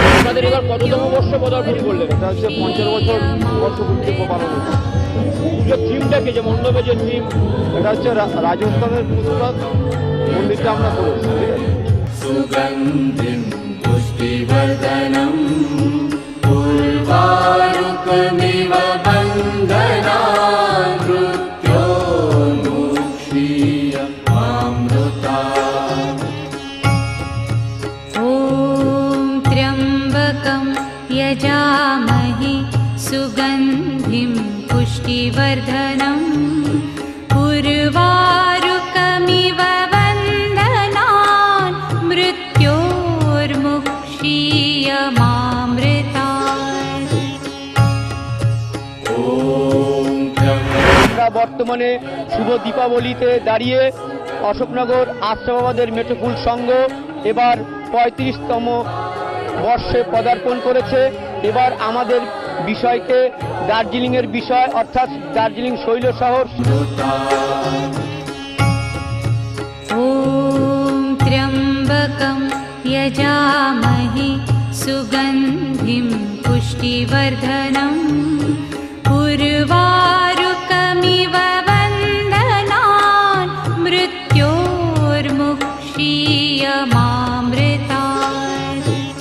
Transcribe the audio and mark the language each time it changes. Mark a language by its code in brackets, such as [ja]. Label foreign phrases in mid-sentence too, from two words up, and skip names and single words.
[bn] আপনাদের এবার কততম বর্ষ পদার্পণ করলেন? এটা হচ্ছে 50 বছর বর্ষপূর্তি পালন হচ্ছে। পুজোর থিমটা কি, যে মণ্ডপের যে থিম? এটা হচ্ছে রাজস্থানের পুস্তক মন্দিরটা আমরা করেছি। [sa] सुगन्धिं पुष्टिवर्धनम् उर्वारुकमिव वन्दनान् मृत्योर्मुक्षीयमामृतात्। ॐ त्र्यम्बकं यजामहे सुगन्धिं पुष्टिवर्धनम् उर्वारुकमिव वन्दनान् मृत्योर्मुक्षीयमामृतात्। [bn] আমরা বর্তমানে শুভ দীপাবলিতে দাঁড়িয়ে অশোকনগর আশ্রমাবাদের মেট্রোপুল সংঘ এবার 35তম বর্ষে পদার্পণ করেছে। এবার আমাদের বিষয়কে দার্জিলিংয়ের বিষয়, অর্থাৎ দার্জিলিং শৈল শহর। [sa] ॐ त्र्यम्बकं यजामहे सुगन्धिं पुष्टिवर्धनम् उर्वारुकमिव वन्दनान् मृत्योर्मुक्षीयमामृतात्।